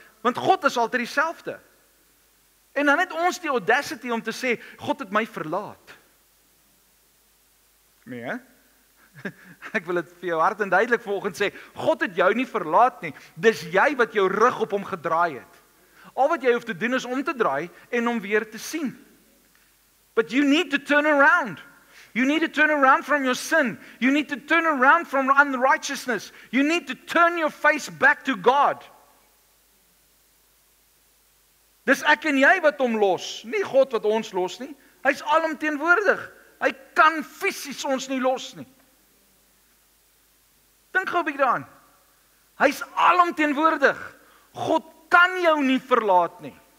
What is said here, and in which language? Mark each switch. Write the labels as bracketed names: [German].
[Afrikaans] Want God is altyd dieselfde. En dan het ons die audacity om te sê, God het my verlaat. Nee, ek wil dit vir jou hard en duidelik vanoggend sê, God het jou nie verlaat nie. Dis jy wat jou rug op hom gedraai het. Al wat jy hoef te doen is om te draai en hom weer te sien. [English] But you need to turn around. You need to turn around from your sin. You need to turn around from unrighteousness. You need to turn your face back to God. [Afrikaans] Dis ek en jy wat hom los, nie God wat ons los nie. Hy's alomteenwoordig. Hy kan fisies ons nie los nie. Dink gou 'n bietjie daaraan. Hy's alomteenwoordig. God kan jou nie verlaat nie.